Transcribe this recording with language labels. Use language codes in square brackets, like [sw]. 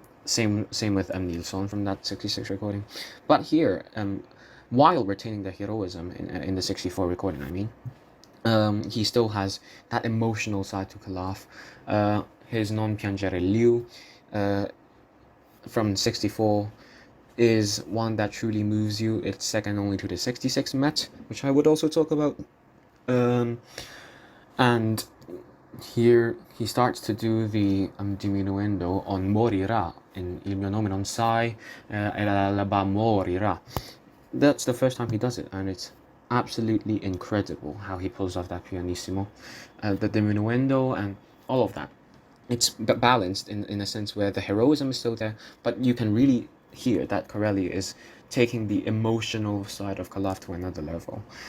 [en] Same with Nilsson from that 66 recording, but here, while retaining the heroism in the 64 recording, I mean, he still has that emotional side to Khalaf. His Non Piangere Liu from 64 is one that truly moves you. It's second only to the 66 Met, which I would also talk about. And here he starts to do the diminuendo on morirà in [it] Il mio nome non sai e l'alba morirà. [en] That's the first time he does it, and it's absolutely incredible how he pulls off that pianissimo, the diminuendo and all of that. It's balanced in a sense where the heroism is still there, but you can really hear that Corelli is taking the emotional side of Khalaf to another level.